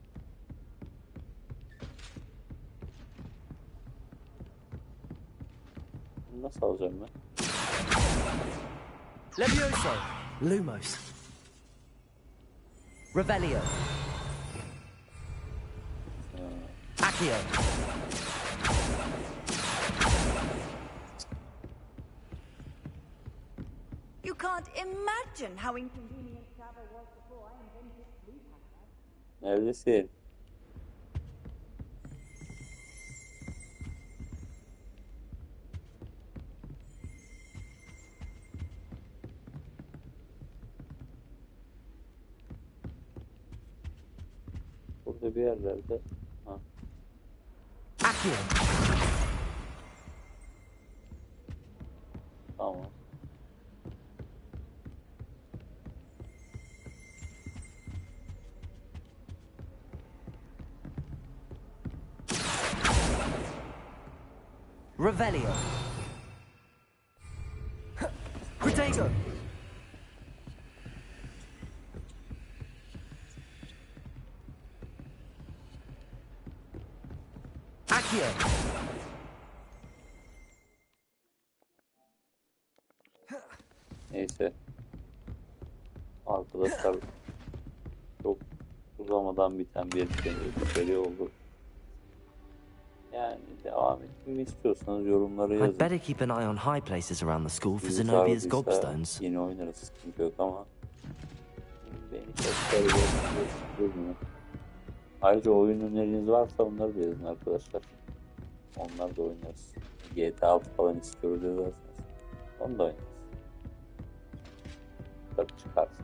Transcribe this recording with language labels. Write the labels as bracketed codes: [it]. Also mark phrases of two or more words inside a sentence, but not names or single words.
[tr] Bunu nasıl alacağım ben? Levioso! Lumos. Revelio. Accio. [en] You can't imagine how inconvenient travel was before I invented sleep hackers. [tr] Neredesin? Burada bir yerlerde. Ha. Accio. Tamam. Revelio. Protego. Accio. Neyse. Arkadaşlar çok uzamadan biten bir seri oldu. Yani devam etmemi istiyorsanız yorumlara yazın. [en] I'd better keep an eye on high places around the school for Zenobia's gobstones. [tr] Yine oynarız, sıkıntı yok ama beni çok seviyorum. Ayrıca oyun öneriniz varsa onları da yazın arkadaşlar. Onlar da oynarız. GTA 6 falan istiyoruz yazarsınız. Onu da oynarız. Tabii çıkarsa.